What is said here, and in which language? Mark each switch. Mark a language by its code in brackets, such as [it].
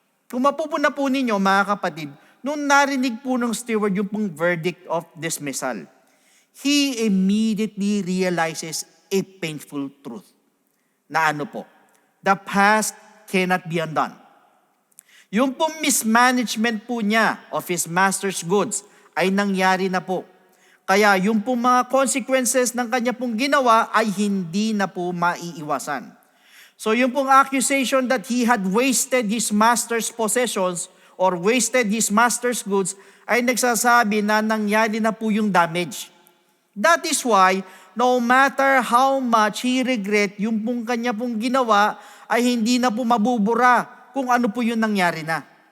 [tl] Kung mapupuna po ninyo mga kapatid, nung narinig po ng steward yung pong verdict of dismissal, [en] he immediately realizes a painful truth. [tl] Na ano po? [en] The past cannot be undone. [tl] Yung pong mismanagement po niya [en] of his master's goods [tl] ay nangyari na po. Kaya yung pong mga consequences ng kanya pong ginawa ay hindi na po maiiwasan. [en] So yung pong accusation that he had wasted his master's possessions or wasted his master's goods [tl] ay nagsasabi na nangyari na po yung damage. [en] That is why no matter how much he regret [tl] yung pong kanya pong ginawa ay hindi na po mabubura kung ano po yung nangyari na.